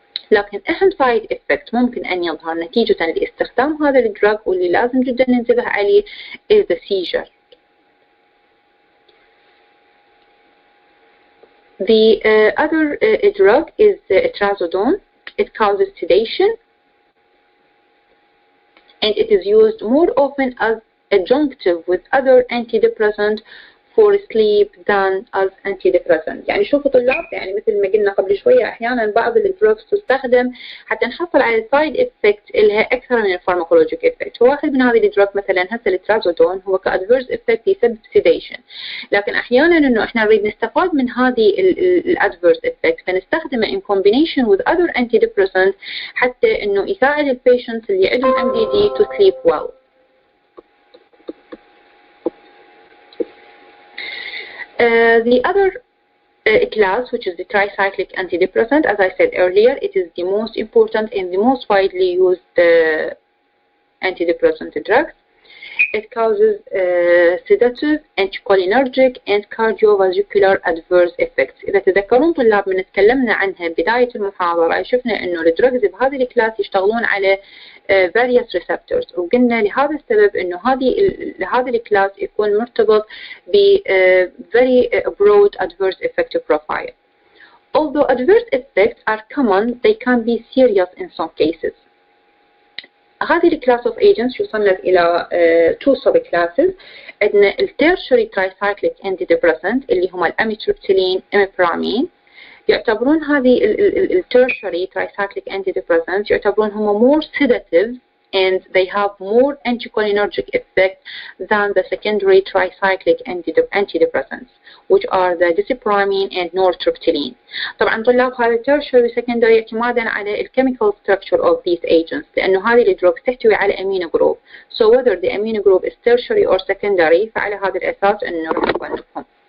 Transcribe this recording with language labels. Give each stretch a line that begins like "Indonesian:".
Arabic: لكن أهم side effect ممكن أن يظهر نتيجة لاستخدام هذا الدرug واللي لازم جدا ننتبه عليه
English: is the seizure. The other drug is trazodone. It causes sedation, and it is used more often as adjunctive with other antidepressants for sleep than as antidepressant.
Arabic: يعني شوفوا طلاب، يعني مثل ما قلنا قبل شوية أحيانا بعض الدروجز تستخدم حتى نحصل على السايد افكت لها أكثر من الفارماكولوجيك افكت. واحد من هذه الدروج مثلا هسه الترازودون هو كأدفيرس افكت يسبب سيديشن، لكن أحيانا إنه إحنا نريد نستفاد من هذه الادفيرس افكت فنستخدمه
English: in combination with other antidepressants
Arabic: حتى إنه يساعد البيشنتس اللي عندهم MDD
English: to sleep well. The other class, which is the tricyclic antidepressant, as I said earlier, it is the most important and the most widely used antidepressant drugs. It causes sedative, anticholinergic, and cardiovascular adverse effects.
Arabic: إذا تذكرون طلاب من تكلمنا عنها بداية المحاضرة شفنا إنه الدروجز بهذه الكلاس يشتغلون على various receptors، وقلنا لهذا السبب إنه هذا الكلاس يكون مرتبط ب
English: very broad adverse effect profile. Although adverse effects are common, they can be serious in some cases.
Arabic: هذه الكلاس of agents يصنف إلى two subclasses. عندنا tertiary tricyclic antidepressant اللي هم الأميتريبتيلين إميبرامين. يعتبرون هذه
English: tertiary tricyclic antidepressants
Arabic: يعتبرون هم
English: more sedative and they have more anticholinergic effect than the secondary tricyclic antidepressants, which are the Dopamine and Norepinephrine.
Arabic: طبعا طلاب هذا tertiary secondary اعتمادا على
English: chemical structure of these agents،
Arabic: لأنه هذه الدروج تحتوي على amino group.
English: So whether the amino group is tertiary or secondary
Arabic: فعلى هذا الأساس أنه راح نصنفهم.